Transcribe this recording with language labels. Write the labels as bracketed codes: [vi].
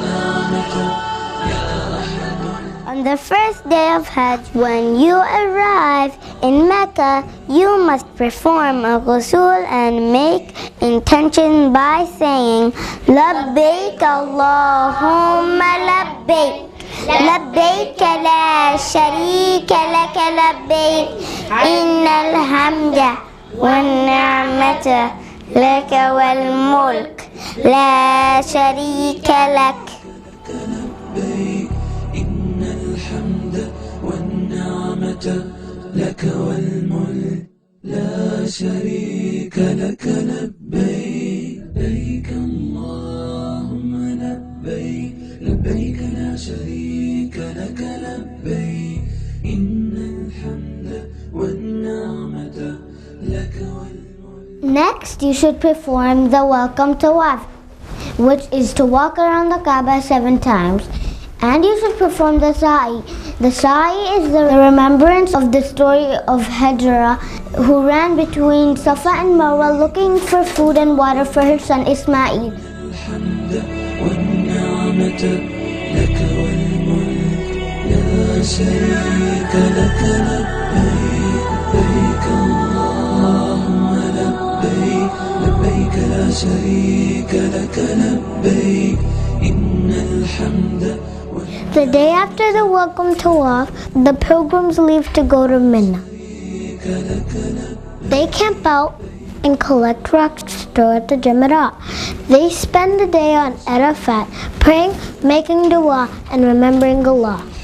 [en] On the first day of Hajj, when you arrive in Mecca, you must perform a ghusl and make intention by saying, [ar] Labbaik Allahumma labbaik. لبيك لا شريك لك لبيك إن الحمد والنعمة لك والملك لا شريك لك. لبيك إن الحمد والنعمة لك والملك لا شريك لك لبيك لبيك اللهم لبيك لبيك لا شريك لك لبيك إن الحمد والنعمة لك والملك. [en] Next, you should perform the welcome tawaf, which is to walk around the Kaaba 7 times. And you should perform the sa'i. The sa'i is the remembrance of the story of Hajra, who ran between Safa and Marwa looking for food and water for her son Ismail. [ar] والنعمة لك والملك لا شريك لك لبيك لبيك اللهم لبيك لبيك لا شريك لك لبيك إن الحمد. [en] The day after the welcome tawaf, the pilgrims leave to go to Mina. They camp out and collect rocks to store at the Jamarat. They spend the day on Arafat, praying, making dua, and remembering Allah.